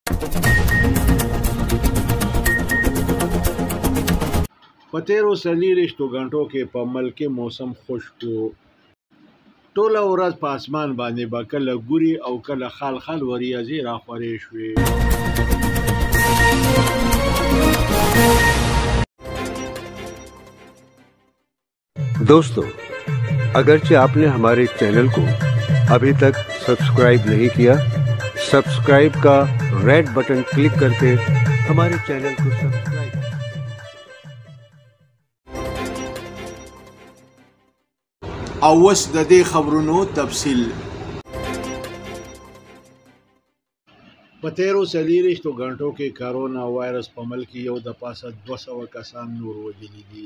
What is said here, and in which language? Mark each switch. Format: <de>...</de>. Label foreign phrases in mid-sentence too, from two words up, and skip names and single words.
<ps>په تیرو 40 غنټو کې په ملک موسم خشک و. ټوله ورځ په اسمان باندې به کله ګوري او کله خال خال وریځې راخورې شوې.</ps> <hi>दोस्तों, अगरचे आपने हमारे चैनल को अभी तक सब्सक्राइब नहीं किया, सब्सक्राइब का</hi> <en>red button</en> <hi>क्लिक करके हमारे चैनल को सब्सक्राइब</hi> <ps>او اوس د دې خبرونو تفصیل. په تیرو 40 غنټو کې کرونا وایرس په ملک یو د پاسه 200 کسان نور وژلي دي.</ps>